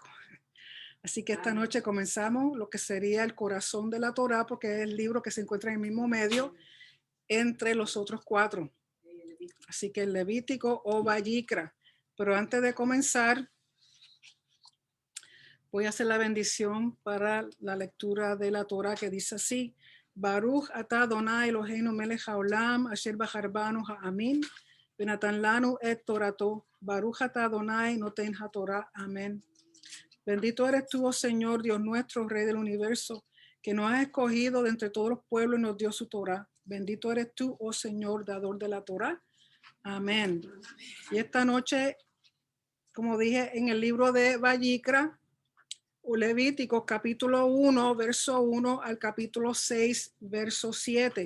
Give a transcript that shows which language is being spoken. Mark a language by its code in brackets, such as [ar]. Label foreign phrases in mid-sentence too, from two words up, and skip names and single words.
[es] Así que esta noche comenzamos lo que sería el corazón de la Torá, porque es el libro que se encuentra en el mismo medio entre los otros cuatro. Así que el Levítico o Vayikra. Pero antes de comenzar, voy a hacer la bendición para la lectura de la Torá, que dice así: [he] ברוך אתה אדוני אלוהינו מלך העולם אשר בחר בנו העמים ונתן לנו את תורתו. ברוך אתה אדוני נותן התורה. [es] Amén. Bendito eres tú, oh Señor, Dios nuestro, Rey del universo, que nos has escogido de entre todos los pueblos y nos dio su Torá. Bendito eres tú, oh Señor, dador de la Torá. Amén. Y esta noche, como dije, en el libro de Vayikra, o Levíticos, capítulo 1, verso 1 al capítulo 6, verso 7.